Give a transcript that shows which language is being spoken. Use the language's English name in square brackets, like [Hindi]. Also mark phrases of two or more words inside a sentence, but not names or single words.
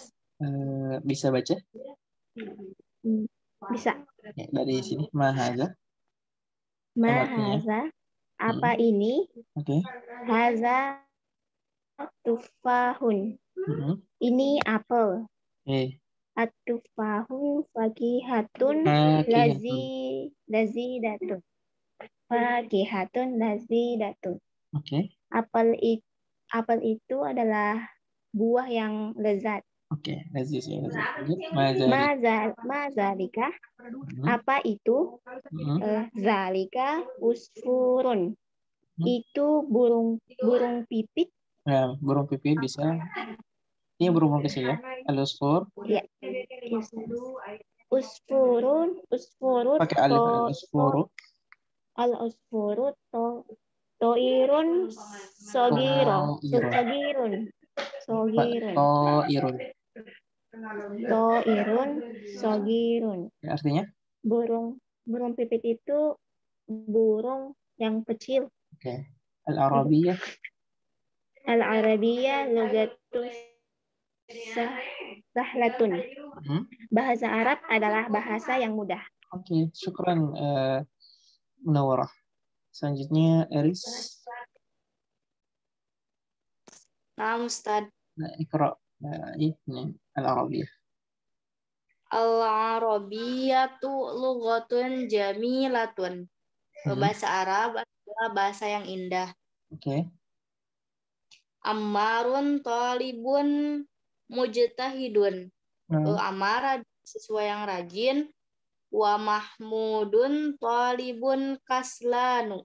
[Indonesian] Bisa baca? Bisa. Ya, dari sini. Mahaza. Mahaza. Apa ini? Oke. [Arabic] هذا تفاحة. [Indonesian] Ini apel. [Arabic] التفاحة فاكهة لذيذة. فاكهة لذيذة. [Indonesian] Oke. Apel itu adalah buah yang lezat. Oke, laziz ya. Mazalika. Apa itu? [Arabic] ذلك عصفور. [Indonesian] Itu burung pipit. Nah, burung pipit bisa. Ini burung kecil ya. Al-usfur. Ya. Usfurun. Pakai alif al-usfuru. [Arabic] العصفور طائر صغير. طائر صغير. [Indonesian] Ya, artinya? Burung pipit itu burung yang kecil. Oke. Al-Arabiyyah. [Arabic] العربية لغة سهلة. [Indonesian] Bahasa Arab adalah bahasa yang mudah. Oke, syukran Munawwarah. Selanjutnya Eris. Nah, Ustaz. Iqra. Ini Al-Arabiyyah. [Arabic] العربية لغة جميلة. [Indonesian] Bahasa Arab adalah bahasa yang indah. Oke. [Arabic] عمار طالب مجتهد. [Indonesian] Ammar adalah siswa yang rajin. [Arabic] ومحمود طالب كسلان.